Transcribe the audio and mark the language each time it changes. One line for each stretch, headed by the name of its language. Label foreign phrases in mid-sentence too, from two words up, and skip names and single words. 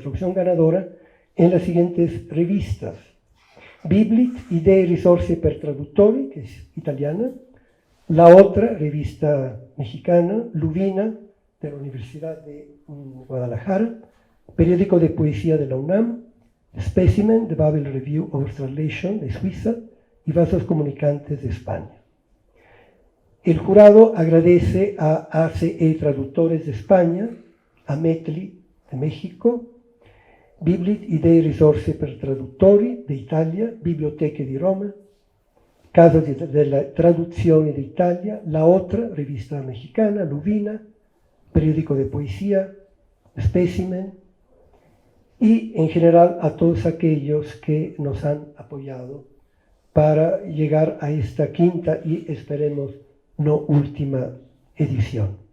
Spanish: traducción ganadora, en las siguientes revistas: Biblit, Idee e Risorse per Traduttori, que es italiana; la otra revista mexicana, Lubina, de la Universidad de Guadalajara; periódico de poesía de la UNAM; Specimen, de Babel Review of Translation, de Suiza; y Vasos Comunicantes, de España. El jurado agradece a ACE Traductores de España, a METLI de México, Biblit, Idee e Risorse per Traduttori de Italia, Biblioteche di Roma, Casa della Traduzione d'Italia, la otra revista mexicana, Lubina, periódico de poesía, Specimen, y en general a todos aquellos que nos han apoyado para llegar a esta quinta y esperemos no última edición.